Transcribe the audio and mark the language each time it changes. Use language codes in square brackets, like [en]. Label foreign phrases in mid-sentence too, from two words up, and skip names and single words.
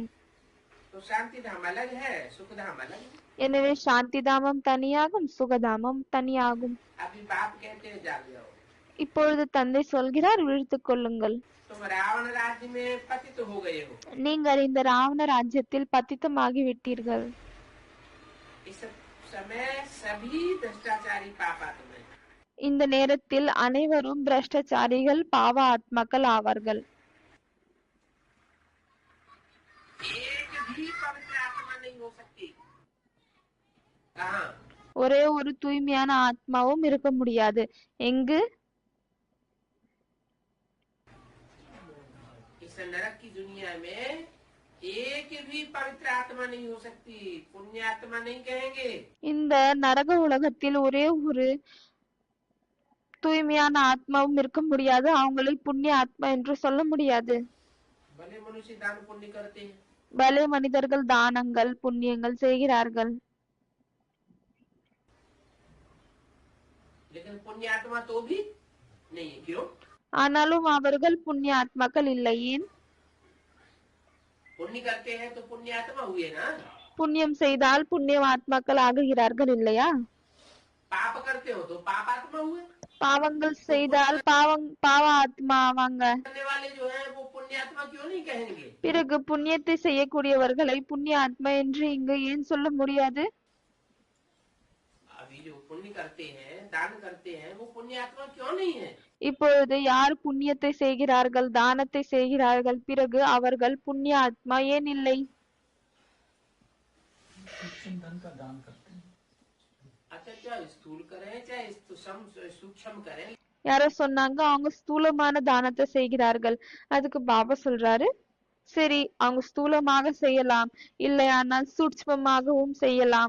[hi] है. तो शांति धाम अलग है, सुख धाम अलग है. [ta] எனவே சாந்தி தாமம் தனியாகும், சுகதாமம் தனியாகும். [hi] अभी बाप कहते हैं जाग जाओ. [ta] இப்பொழுது தந்தை சொல்கிறார், விழித்துக் கொள்ளுங்கள். [hi] तुम रावण राज्य में पतित हो गए हो. [ta] நீங்கள் இந்த ராவண ராஜ்யத்தில் பतितமாகி விட்டீர்கள். [hi] इस समय सभी भ्रष्टाचारी पापात्मा हैं. [ta] இந்த நேரத்தில் அனைவரும் பிரஷ்டச்சாரிகள், பாவ ஆத்மாக்கள் ஆவார்கள். [hi] एक भी पवित्र आत्मा नहीं हो सकती. कहाँ? [ta] ஒரே ஒரு தூய்மையான ஆத்மாவும் இருக்க முடியாது. எங்கு? [hi] इस नरक की दुनिया में एक भी पवित्र आत्मा नहीं हो सकती. पुण्य आत्मा नहीं कहेंगे. [ta] இந்த நரக உலகத்தில் ஒரே ஒரு தூய்மையான ஆத்மாவும் இருக்க முடியாது, அவங்களை புண்ணிய ஆத்மா என்று சொல்ல முடியாது. [hi] भले मनुष्य दान पुण्य करते हैं, [ta] பலே மனிதர்கள் தானங்கள் புண்ணியங்கள் செய்கிறார்கள், [hi] लेकिन पुण्य आत्मा तो भी नहीं है. क्यों? [ta] ஆனாலும் அவர்கள் புண்ணிய ஆத்மாக்கள் இல்லை. ஏன்? [hi] पुण्य करते हैं तो पुण्य आत्मा हुए ना. [ta] புண்ணியம் செய்தால் புண்ணிய ஆத்மாக்கள் ஆகுகிறார்கள் இல்லையா? [hi] पाप करते हो तो पाप आत्मा हुए. [ta] பாவங்கள் செய்தால் பாவ ஆத்மா ஆவாங்க. [hi] करने वाले जो है वो पुण्य आत्मा क्यों नहीं कहेंगे? [ta] பிறகு புண்ணியத்தை செய்யக்கூடியவர்களை புண்ணிய ஆத்மா என்று இங்கு ஏன் சொல்ல முடியாது? [hi] अभी जो पुण्य करते हैं, दान करते हैं, वो पुण्य आत्मा क्यों नहीं है? [ta] இப்பொழுது யார் புண்ணியத்தை செய்கிறார்கள், தானத்தை செய்கிறார்கள், பிறகு அவர்கள் புண்ணிய ஆத்மா ஏன் இல்லை? [hi] अच्छा, चाहे स्थूल करें चाहे सूक्ष्म करें, [ta] யாரோ சொன்னாங்க அவங்க ஸ்தூலமான தானத்தை செய்கிறார்கள். அதுக்கு பாபா சொல்றாரு, சரி அவங்க ஸ்தூலமாக செய்யலாம், இல்லையானால் சூட்சுமமாகவும் செய்யலாம்,